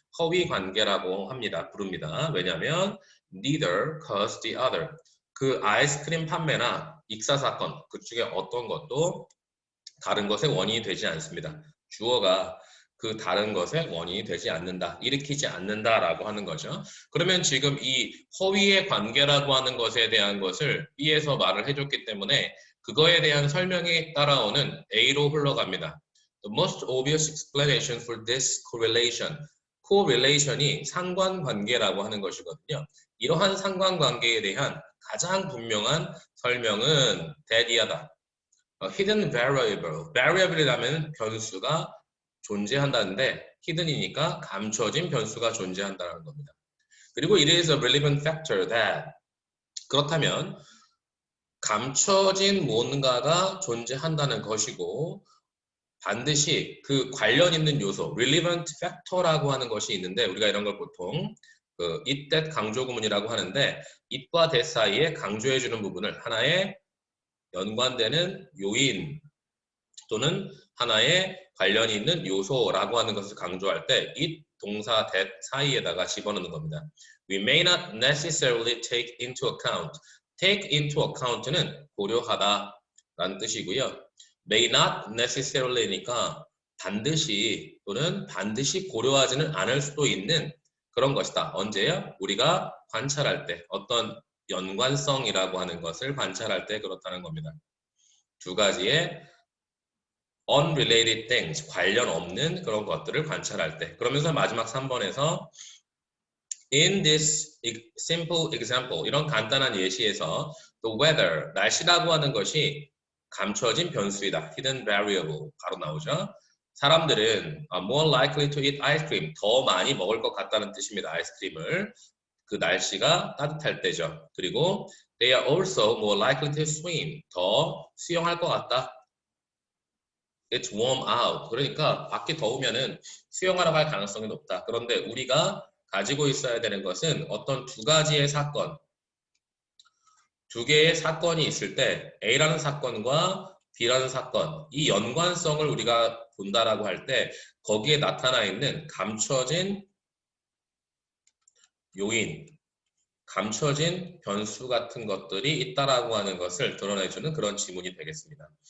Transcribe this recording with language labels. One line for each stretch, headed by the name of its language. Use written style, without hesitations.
Korean: 허위 관계라고 합니다. 부릅니다. 왜냐하면
English: neither cause the other
Korean: 그 아이스크림 판매나 익사 사건 그 중에 어떤 것도 다른 것의 원인이 되지 않습니다. 주어가 그 다른 것의 원인이 되지 않는다, 일으키지 않는다라고 하는 거죠. 그러면 지금 이 허위의 관계라고 하는 것에 대한 것을 B에서 말을 해줬기 때문에 그거에 대한 설명이 따라오는 A로 흘러갑니다.
English: The most obvious explanation for this correlation.
Korean: correlation이 상관관계라고 하는 것이거든요. 이러한 상관관계에 대한 가장 분명한 설명은 that이하다.
English: hidden variable.
Korean: variable이라면 변수가 존재한다는데 hidden이니까 감춰진 변수가 존재한다는 겁니다. 그리고
English: it is a relevant factor that
Korean: 그렇다면 감춰진 뭔가가 존재한다는 것이고 반드시 그 관련 있는 요소 relevant factor라고 하는 것이 있는데 우리가 이런 걸 보통 그 it, that 강조 구문이라고 하는데 it과 that 사이에 강조해주는 부분을 하나의 연관되는 요인 또는 하나의 관련이 있는 요소라고 하는 것을 강조할 때 it, 동사, that 사이에다가 집어넣는 겁니다.
English: We may not necessarily take into account.
Korean: take into account는 고려하다 라는 뜻이고요.
English: may not necessarly
Korean: 니까 반드시 또는 반드시 고려하지는 않을 수도 있는 그런 것이다. 언제요? 우리가 관찰할 때 어떤 연관성이라고 하는 것을 관찰할 때 그렇다는 겁니다. 두 가지의 unrelated things, 관련 없는 그런 것들을 관찰할 때. 그러면서 마지막 3번에서
English: in this simple example,
Korean: 이런 간단한 예시에서
English: the weather,
Korean: 날씨라고 하는 것이 감춰진 변수이다. hidden variable, 바로 나오죠. 사람들은
English: more likely to eat ice cream,
Korean: 더 많이 먹을 것 같다는 뜻입니다. 아이스크림을. 그 날씨가 따뜻할 때죠.
English: 그리고 they are also more likely to swim,
Korean: 더 수영할 것 같다.
English: It's warm out.
Korean: 그러니까 밖이 더우면은 수영하러 갈 가능성이 높다. 그런데 우리가 가지고 있어야 되는 것은 어떤 두 가지의 사건, 두 개의 사건이 있을 때 A라는 사건과 B라는 사건, 이 연관성을 우리가 본다라고 할 때 거기에 나타나 있는 감춰진 요인, 감춰진 변수 같은 것들이 있다라고 하는 것을 드러내주는 그런 지문이 되겠습니다.